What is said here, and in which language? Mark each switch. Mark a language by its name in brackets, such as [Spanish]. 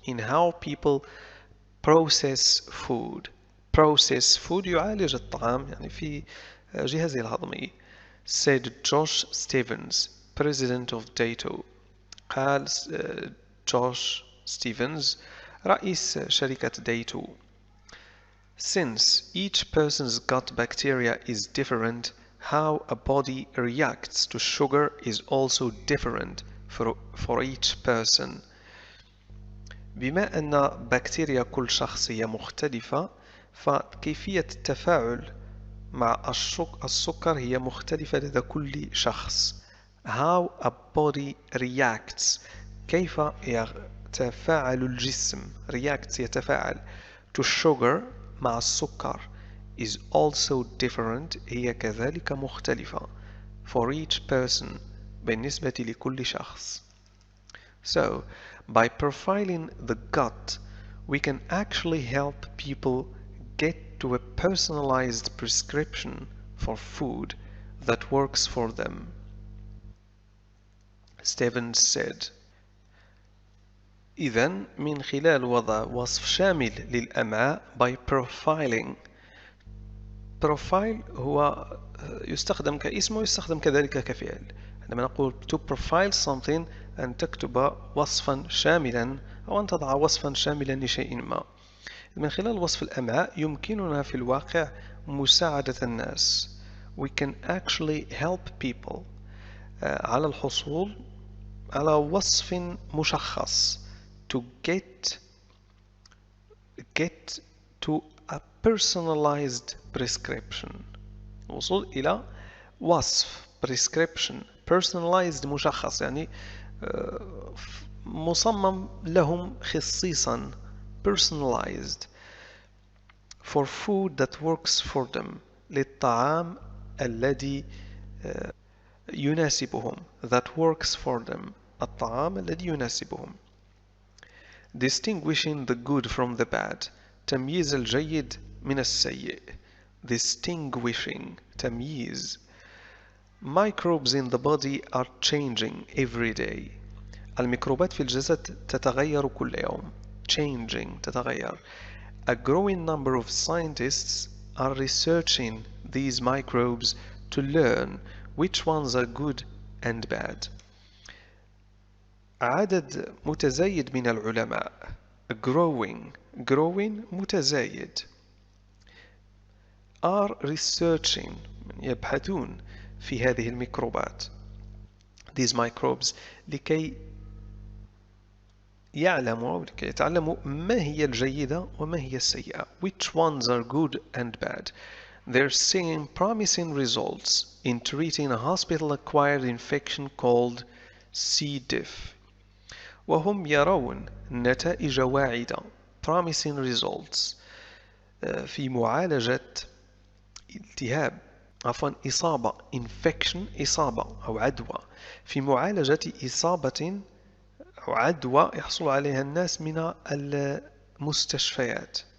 [English] in how people process food [Arabic] يعالج الطعام يعني في جهازه الهضمي. [English] said Josh Stevens, president of Dato. [Arabic] قال جوش ستيفنز رئيس شركة Dato. [English] Since each person's gut bacteria is different, how a body reacts to sugar is also different for each person. [Arabic] بما أن بكتيريا كل شخص هي مختلفة فكيفية التفاعل مع السكر هي مختلفة لدى كل شخص. [English] How a body reacts [Arabic] كيف يتفاعل الجسم [English] reacts [Arabic] يتفاعل [English] to sugar [Arabic] مع السكر [English] is also different [Arabic] هي كذلك مختلفة [English] for each person [Arabic] بالنسبة لكل شخص. [English] So by profiling the gut we can actually help people get to a personalized prescription for food that works for them. Stevens said. [Arabic] إذن من خلال وضع وصف شامل للأمعاء [English] by profiling. [Arabic] profile هو يستخدم كاسم ويستخدم كذلك كفعل. عندما نقول [English] to profile something [Arabic] أن تكتب وصفا شاملا أو أن تضع وصفا شاملا لشيء ما. من خلال وصف الأمعاء يمكننا في الواقع مساعدة الناس. [English] We can actually help people [Arabic] على الحصول على وصف مشخص [English] to get to a personalized prescription. [Arabic] الوصول إلى وصف [English] prescription personalized [Arabic] مشخص يعني مصمم لهم خصيصا [English] personalized for food that works for them [Arabic] للطعام الذي يناسبهم [English] that works for them [Arabic] الطعام الذي يناسبهم. [English] distinguishing the good from the bad [Arabic] تمييز الجيد من السيء. [English] distinguishing [Arabic] تمييز. [English] microbes in the body are changing every day [Arabic] الميكروبات في الجسد تتغير كل يوم. [English] changing [Arabic] تتغير. [English] a growing number of scientists are researching these microbes to learn which ones are good and bad. [Arabic] عدد متزايد من العلماء growing متزايد [English] are researching [Arabic] يبحثون في هذه الميكروبات [English] these microbes [Arabic] لكي يعلموا أو لكي يتعلموا ما هي الجيدة وما هي السيئة [English] which ones are good and bad. They're seeing promising results in treating a hospital-acquired infection called C. diff. [Arabic] وهم يرون نتائج واعدة [English] promising results [Arabic] في معالجة التهاب، عفوا إصابة infection، إصابة أو عدوى، في معالجة إصابة أو عدوى يحصل عليها الناس من المستشفيات.